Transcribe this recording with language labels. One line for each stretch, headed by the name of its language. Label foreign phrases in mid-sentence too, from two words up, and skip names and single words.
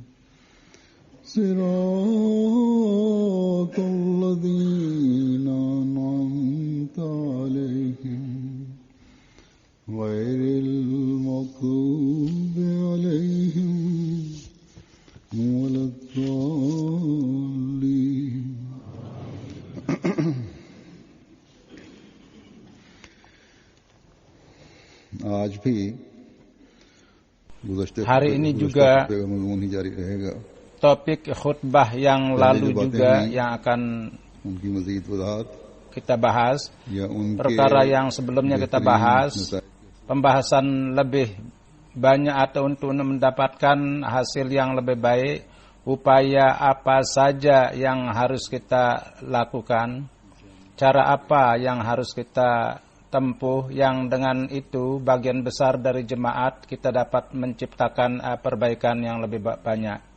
Arabic: صراط الذين أنعمت عليهم غير المغضوب عليهم ولا الضالين
Urdu: آج بھی
Indonesian: Hari ini juga
Urdu: مضمون ہی جاری رہے گا
Indonesian: topik khutbah yang lalu juga yang akan
Urdu: ان کی مزید وضاحت
Indonesian: kita bahas.
Urdu: یا ان کے
Indonesian: Perkara yang sebelumnya kita bahas, pembahasan lebih banyak atau untuk mendapatkan hasil yang lebih baik, upaya apa saja yang harus kita lakukan, cara apa yang harus kita tempuh, yang dengan itu bagian besar dari jemaat kita dapat menciptakan perbaikan yang lebih banyak.